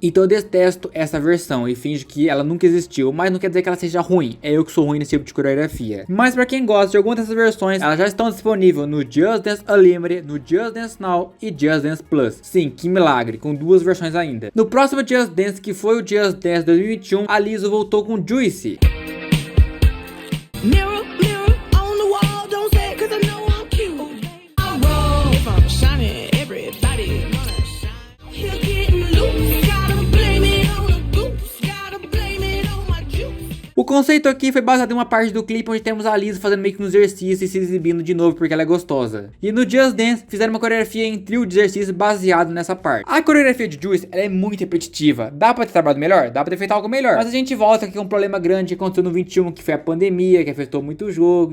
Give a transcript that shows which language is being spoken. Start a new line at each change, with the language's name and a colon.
Portuguese: Então eu detesto essa versão e finjo que ela nunca existiu, mas não quer dizer que ela seja ruim, é eu que sou ruim nesse tipo de coreografia. Mas pra quem gosta de alguma dessas versões, elas já estão disponíveis no Just Dance Unlimited, no Just Dance Now e Just Dance Plus. Sim, que milagre, com duas versões ainda. No próximo Just Dance, que foi o Just Dance 2021, a Lizzo voltou com Juicy.
English: Mirror, mirror on the wall, don't say it 'cause I know I'm cute. I roll from shining, everybody gonna shine. You're getting loose, gotta blame it on the goose, gotta blame it on my juice.
Portuguese: O conceito aqui foi baseado em uma parte do clipe onde temos a Lizzo fazendo meio que um exercício e se exibindo de novo porque ela é gostosa. E no Just Dance fizeram uma coreografia em trio de exercício baseado nessa parte. A coreografia de Juice, ela é muito repetitiva. Dá pra ter trabalhado melhor? Dá pra ter feito algo melhor. Mas a gente volta aqui com um problema grande que aconteceu no 21, que foi a pandemia, que afetou muito o jogo.